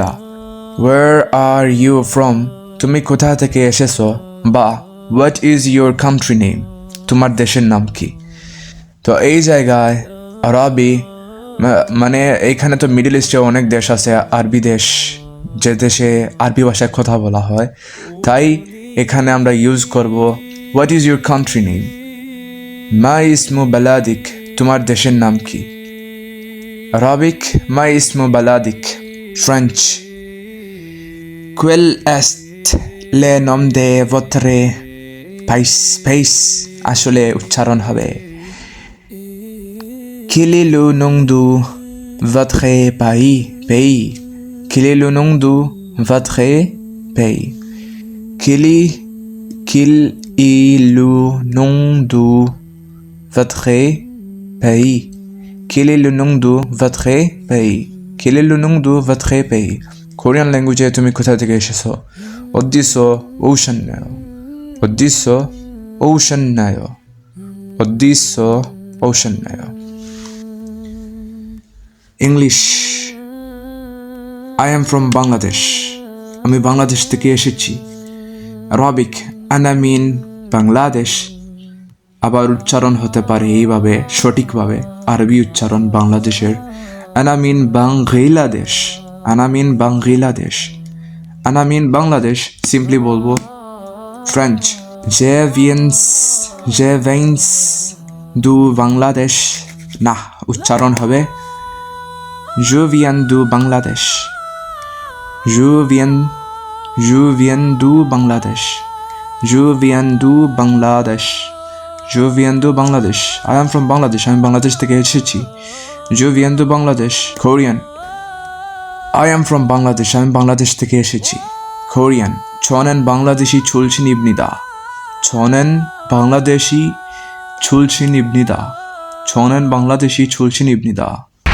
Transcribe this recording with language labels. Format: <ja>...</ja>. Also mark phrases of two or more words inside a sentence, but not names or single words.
<en>Where are you from?</en> <bn>তুমি কোথা থেকে এসেছো?</bn> <en>বা what is your country name?</en> <bn>তোমার দেশের নাম কি? তো এই জায়গায় আরবি মানে এইখানে তো মিডল ইস্টে অনেক দেশ আছে আরবি দেশ, যে দেশে আরবি ভাষায় কথা বলা হয়, তাই এখানে আমরা ইউজ করব</bn> <en>what is your country name.</en> <ar>ما اسم بلدك,</ar> <bn>তোমার দেশের নাম কি? Arabic,</bn> <ar>ما اسم بلدك.</ar> <fr>French, quel est le nom de votre pays?</fr> <bn>আসলে উচ্চারণ হবে</bn> <fr>quel est le nom de votre pays? Quel est le nom de votre pays? Quel est le nom de votre pays? Quel est le nom de votre pays? Quel est le nom de votre pays?</fr> <en>Korean language</en> <bn>তুমি কোথা থেকে এসেছো?</bn> <ko>어디서 오셨나요? 어디서 오셨나요? 어디서 오셨나요?</ko> <en>English, I am from Bangladesh.</en> <bn>আমি বাংলাদেশ থেকে এসেছি। Arabic,</bn> <ar>أنا من</ar> <bn>বাংলাদেশ। আবার উচ্চারণ হতে পারে এইভাবে সঠিকভাবে আরবি উচ্চারণ বাংলাদেশের</bn> <ar>أنا من</ar> <bn>বাংলাদেশ।</bn> <ar>أنا من বাংলাদেশ। أنا من বাংলাদেশ</ar> <bn>সিম্পলি বলবো</bn> <ar>French,</ar> <fr>je viens du বাংলাদেশ।</fr> <bn>না, উচ্চারণ হবে</bn> <fr>je viens du বাংলাদেশ। je viens du বাংলাদেশ। je viens du বাংলাদেশ। je viens du বাংলাদেশ।</fr> <en>I am from বাংলাদেশ।</en> <bn>আমি বাংলাদেশ থেকে এসেছি।</bn> <fr>je viens du বাংলাদেশ।</fr> <en>Korean, I am from বাংলাদেশ।</en> <bn>আমি বাংলাদেশ থেকে এসেছি। Korean,</bn> <ko>저는 방글라데시 출신입니다. 저는 방글라데시 출신입니다. 저는 방글라데시 출신입니다.</ko>